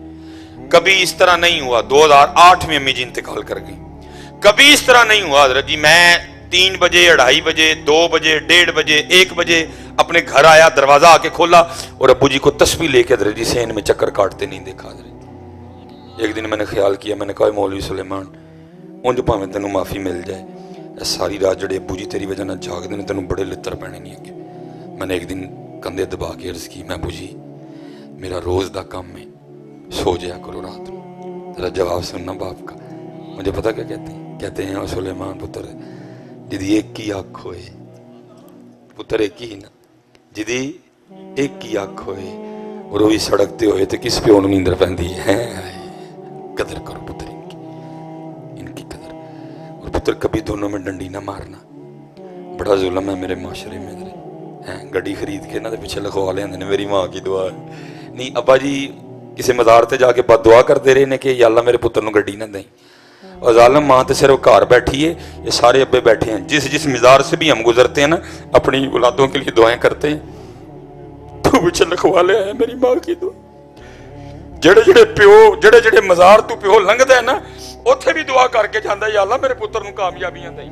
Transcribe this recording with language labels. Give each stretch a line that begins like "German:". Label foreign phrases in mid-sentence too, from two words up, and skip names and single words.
Urdu: کبھی اس طرح نہیں ہوا، 2008 میں امی جی انتقال کر گئی، کبھی اس طرح نہیں ہوا حضرت جی میں 3 بجے 2:30 بجے 2 بجے 1:30 بجے 1 بجے اپنے گھر آیا، دروازہ آکے کھولا اور ابو جی کو تسبیح لیکے حضرت جی صحن میں چکر کاٹتے نہیں دیکھا. حضرت ایک دن میں نے خیال کیا، میں نے کہا
Punjabi: مولوی سلیمان انج بھاویں تینوں معافی مل جائے، ساری رات جڑے ابو جی تیری وجہ نا جاگتے ہیں، تینوں بڑے لتر پینے نہیں اگے.
Urdu: میں نے ایک دن کندھے دبا کے عرض کی، میں ابو جی میرا روز کا کام ہے, سو جایا کرو رات میں. ذرا جواب سننا باپ کا. مجھے پتا کیا کہتے ہیں
Punjabi: سلیمان پتر جدی ایک کی اکھ ہوئے, پتر ایک ہی نا, جدی ایک کی اکھ ہوئے اور وہی سڑکتے ہوئے تو کس پیو نوں نیندر پیندی ہے.
Urdu: قدر کرو پتر ان کی قدر. اور پتر کبھی دونوں میں ڈنڈی نہ مارنا, بڑا ظلم ہے میرے معاشرے میں. گڈی خرید کے نہ پیچھے لکھوا لے میری ماں کی دعا ہے. نہیں ابا جی کسی مزار تے جا کے بد دعا کرتے رہے نے کہ یا اللہ
Punjabi: میرے پتر نوں گڈی نہ دیں.
Urdu: اور ظالم ماں تو صرف گھر بیٹھی ہے, یہ سارے ابے بیٹھے ہیں. جس مزار سے بھی ہم گزرتے ہیں نا اپنی اولادوں کے لیے دعائیں کرتے ہیں. تو پیچھے لکھوا لے ہے میری ماں کی دعا.
Punjabi: جڑے مزار تو پیو لنگدا ہے نا اوتھے بھی دعا کر کے جاندا ہے یا اللہ میرے پتر نوں کامیابیاں دیں.